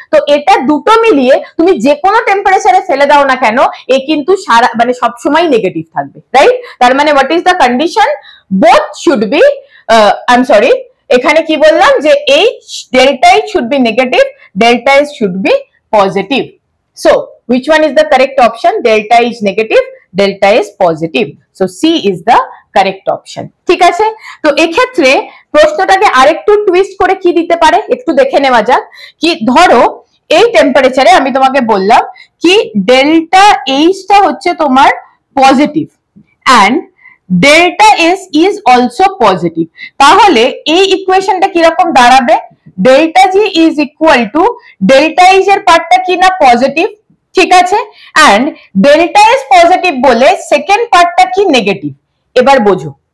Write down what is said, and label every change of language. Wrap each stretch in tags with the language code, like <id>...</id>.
<bn>তো এটা দুটো মিলিয়ে তুমি যে কোনো টেম্পারেচারে ফেলে দাও না কেন, এ কিন্তু সারা মানে সবসময় নেগেটিভ থাকবে, রাইট? তার মানে</bn> <en>what is the condition, both should be I am sorry,</en> <bn>এখানে কি বললাম যে</bn> <en>H delta H should be negative, delta S should be positive. So which one is the correct option, delta is negative, delta is positive, so C is the correct option।</en> <bn>ঠিক আছে? তো এক্ষেত্রে প্রশ্নটাকে আরেকটু twist করে কি দিতে পারে একটু দেখে নেওয়া যাক। কি ধরো এই টেম্পারেচারে আমি তোমাকে বললাম কি ডেল্টা এইচটা হচ্ছে তোমার positive and</bn> <en>delta S is also positive,</en> <bn>তাহলে এই ইকুয়েশনটা কিরকম দাঁড়াবে, delta G is equal to delta H এর পার্টটা কি না পজিটিভ, ঠিক আছে, এন্ড ডেল্টা এস পজিটিভ বলে সেকেন্ড পার্টটা কি নেগেটিভ। এবার বোঝো</bn>